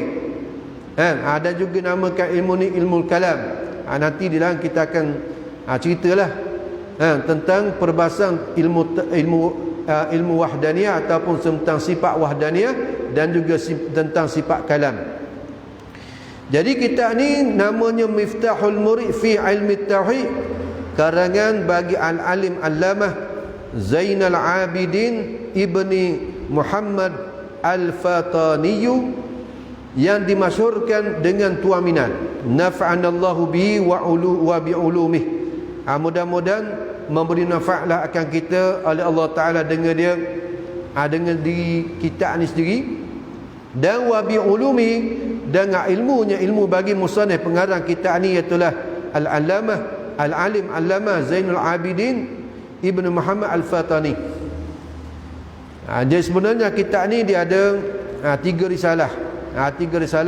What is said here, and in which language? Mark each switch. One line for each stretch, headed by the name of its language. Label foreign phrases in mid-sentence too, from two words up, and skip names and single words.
Malay: Ada juga dinamakan ilmu ni ilmu kalam. Nanti di dalam kita akan ceritalah tentang perbahasan ilmu wahdaniyah ataupun tentang sifat wahdaniyah dan juga tentang sifat kalam. Jadi kitab ni namanya Miftahul Murid fi ilmi tauhid, karangan bagi al-alim allamah Zainal Abidin ibni Muhammad Al-Fatani, yang dimasyhurkan dengan tuaminan
Arabic: نفعنا الله به و بعلومه.
Malay: Mudah-mudahan memberi nafa'lah akan kita oleh Allah Ta'ala dengan dia, dengan di kitab ni sendiri, dan
Arabic: و بعلومه,
Malay: dengan ilmunya, ilmu bagi musannif pengarang kitab ni, iaitulah al-allamah al-alim allamah Zainul Abidin ibnu Muhammad Al-Fatani. Jadi sebenarnya kitab ni dia ada 3 risalah. 3 risalah.